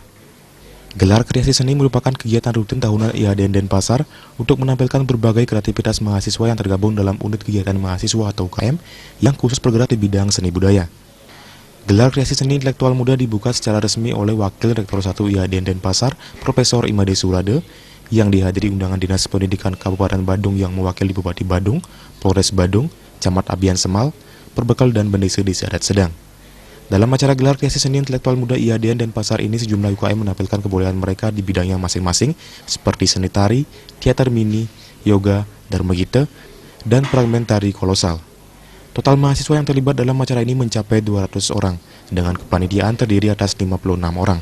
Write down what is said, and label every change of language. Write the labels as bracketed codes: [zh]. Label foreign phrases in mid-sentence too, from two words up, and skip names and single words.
[id] Gelar kreasi seni merupakan kegiatan rutin tahunan IHDN dan Pasar untuk menampilkan berbagai kreativitas mahasiswa yang tergabung dalam unit kegiatan mahasiswa atau UKM yang khusus bergerak di bidang seni budaya. Gelar kreasi seni intelektual muda dibuka secara resmi oleh Wakil Rektor 1 IHDN dan Pasar, Profesor Imade Surade, yang dihadiri undangan Dinas Pendidikan Kabupaten Badung yang mewakili Bupati Badung, Polres Badung, Camat Abian Semal, Perbekal dan Bendesa Desa Adat Sedang. Dalam acara gelar kreasi seni intelektual muda IHDN dan Pasar ini, sejumlah UKM menampilkan kebolehan mereka di bidangnya masing-masing seperti seni tari, teater mini, yoga, dharma gita, dan fragmen tari kolosal. Total mahasiswa yang terlibat dalam acara ini mencapai 200 orang, dengan kepanitiaan terdiri atas 56 orang.